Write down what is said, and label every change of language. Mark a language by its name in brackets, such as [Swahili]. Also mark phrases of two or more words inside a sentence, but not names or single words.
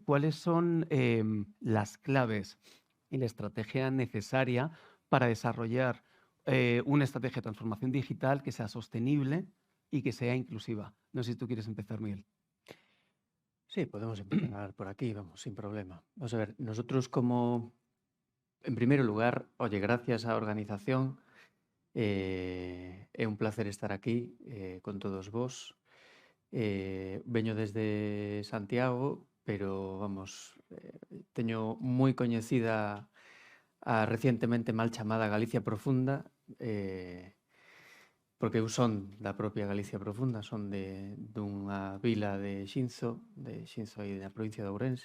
[Spanish] ¿Cuáles son las claves y la estrategia necesaria para desarrollar una estrategia de transformación digital que sea sostenible y que sea inclusiva? No sé si tú quieres empezar, Miguel. Sí, podemos empezar por aquí, vamos, sin problema. Vamos a ver, nosotros en primer lugar, oye, [Galician] gracias á organización, é un placer estar aquí con todos vos. Veño desde Santiago, pero, vamos, teño moi coñecida a recientemente mal chamada Galicia Profunda, porque eu son da propia Galicia Profunda, son dunha vila de Xinzo aí na provincia de Ourense.